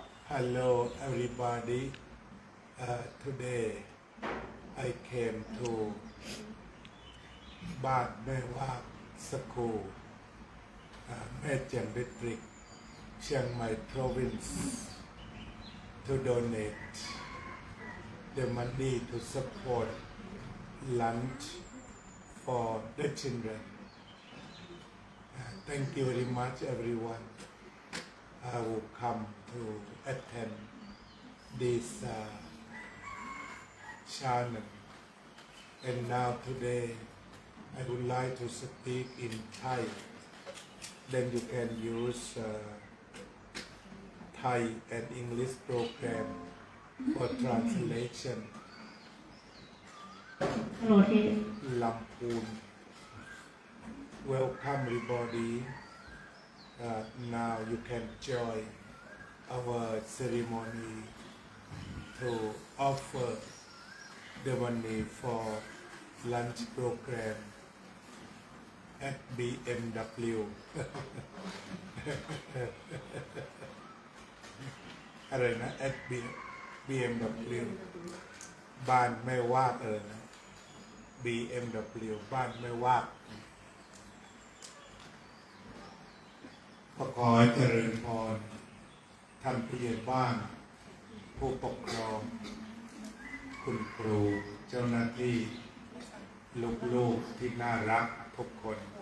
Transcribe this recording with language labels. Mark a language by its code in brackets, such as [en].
[en] Hello everybody today I came to บ้านแม่ว่าสกูล แม่เจียงดิสตริกเชียงใหม่ province to donate the money to support lunch for the children. Thank you very much, everyone. I will come to attend this channel. And now today, I would like to speak in Thai. Then you can use Thai and English program for translation. Hello, hey. Lampoon. Welcome everybody. Now you can join our ceremony to offer the money for lunch program at BMW. [th] อะไรนะ [en] at BMW [th] บ้านไม่วาดนะ BMW บ้านไม่วาดขอให้เจริญพรท่านผู้ใหญ่บ้านผู้ปกครองคุณครูเจ้าหน้าที่ลูกๆที่น่ารักทุกคน